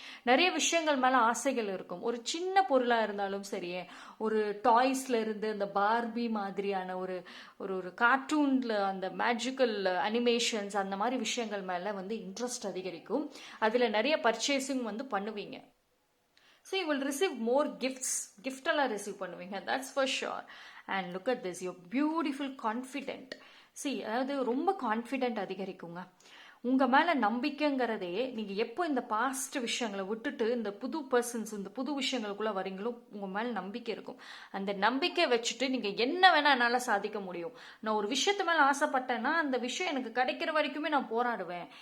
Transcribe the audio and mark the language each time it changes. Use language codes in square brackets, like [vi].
[ta] நிறைய விஷயங்கள் மேலே ஆசைகள் இருக்கும். ஒரு சின்ன பொருளாக இருந்தாலும் சரியே, ஒரு டாய்ஸ்ல இருந்து அந்த பார்பி மாதிரியான ஒரு ஒரு கார்ட்டூன்ல அந்த மேஜிக்கல் அனிமேஷன்ஸ் அந்த மாதிரி விஷயங்கள் மேலே வந்து இன்ட்ரெஸ்ட் அதிகரிக்கும். அதில் நிறைய பர்ச்சேசிங் வந்து பண்ணுவீங்க. [en] So you will receive more gifts. [ta] Gift எல்லாம் ரிசீவ் பண்ணுவீங்க, [en] that's for sure. And look at this, you're beautiful, confident. See, [ta] அதாவது ரொம்ப கான்ஃபிடென்ட் அதிகரிக்குங்க. உங்கள் மேலே நம்பிக்கைங்கிறதே நீங்கள் எப்போ இந்த பாஸ்ட் விஷயங்களை விட்டுட்டு இந்த புது பர்சன்ஸ் இந்த புது விஷயங்களுக்குள்ளே வரீங்களோ உங்கள் மேலே நம்பிக்கை இருக்கும். அந்த நம்பிக்கை வச்சுட்டு நீங்கள் என்ன வேணால் என்னால் சாதிக்க முடியும். நான் ஒரு விஷயத்து மேலே ஆசைப்பட்டேன்னா அந்த விஷயம் எனக்கு கிடைக்கிற வரைக்குமே நான் போராடுவேன்.